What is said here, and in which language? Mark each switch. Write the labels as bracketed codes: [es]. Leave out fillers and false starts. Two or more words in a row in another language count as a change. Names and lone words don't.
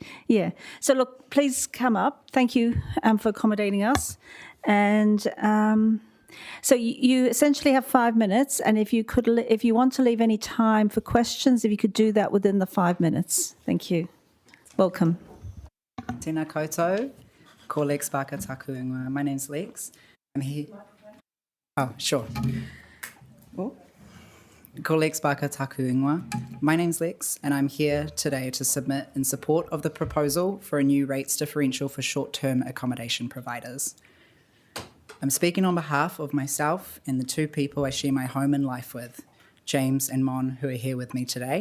[en] Yeah. So look, please come up. Thank you for accommodating us. And so you essentially have 5 minutes, and if you want to leave any time for questions, if you could do that within the 5 minutes. Thank you. Welcome. [mi] Tēnā koutou, ko Lex Baka taku ingoa. [en] My name's Lex. I'm here. Oh, sure. [mi] Ko Lex Baka taku ingoa. [en] My name's Lex, and I'm here today to submit in support of the proposal for a new rates differential for short-term accommodation providers. I'm speaking on behalf of myself and the two people I share my home and life with, James and Mon, who are here with me today.